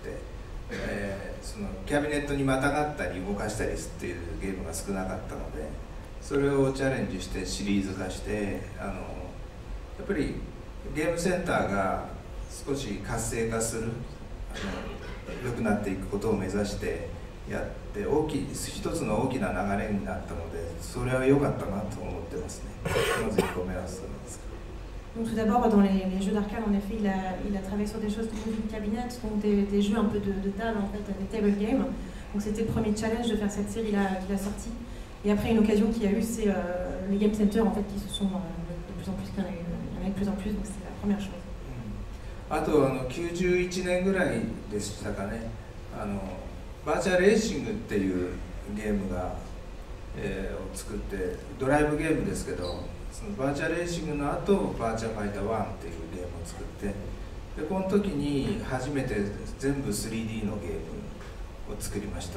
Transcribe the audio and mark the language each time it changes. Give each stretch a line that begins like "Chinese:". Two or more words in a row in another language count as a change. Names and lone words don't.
Japanese: て、そのキャビネットにまたがったり動かしたりっていうゲームが少なかったので、それをチャレンジしてシリーズ化して、やっぱりゲームセンターが少し活性化する、良くなっていくことを目指してやって、一つの大きな流れになったので、それは良かったなと思ってますね。まず1個目はそうです。
French: Donc tout d'abord, dans les jeux d'arcade, en effet, il a travaillé sur des choses comme Moving Cabinet, donc des jeux un peu de table, en fait, des
English: table games.
French: Donc c'était le premier challenge de faire cette série-là qu'il a sortie. Et après, une occasion qu'il y a eu, c'est les Game Center, en fait, qui se sont de plus en plus, qu'il y en a de plus en plus, donc c'est la première chose.
Japanese: あと91年ぐらいでしたかね、バーチャルレーシングっていうゲームが、を作って、ドライブゲームですけど、そのバーチャルレーシングの後バーチャルファイター1っていうゲームを作って、でこの時に初めて全部 3D のゲームを作りました。